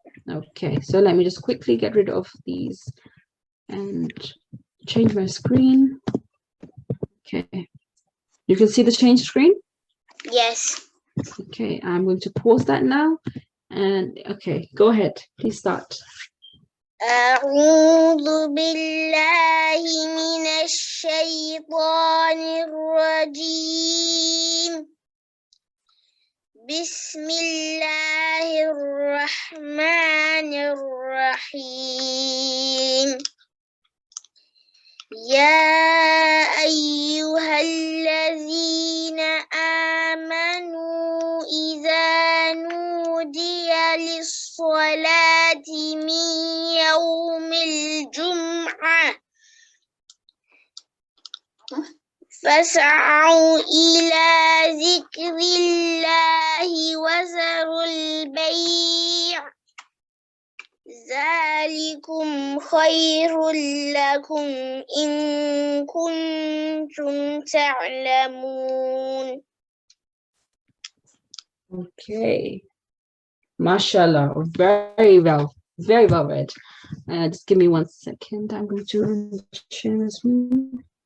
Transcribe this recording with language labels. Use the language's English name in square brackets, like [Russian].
[English] Okay, so let me just quickly get rid of these and change my screen. Okay, you can see the change screen? Yes. Okay, I'm going to pause that now. And okay, go ahead, please start. [Arabic] أعوذ بالله من الشيطان الرجيم. بسم الله الرحمن الرحيم. يا أيها الذين آمنوا إذا نودي للصلاة من يوم الجمعة فاسعوا إلى ذكر الله وذروا البيع ذلكم خير لكم إن كنتم تعلمون. [English] Okay, mashallah, very well read. Just give me 1 second. I'm going to share this room.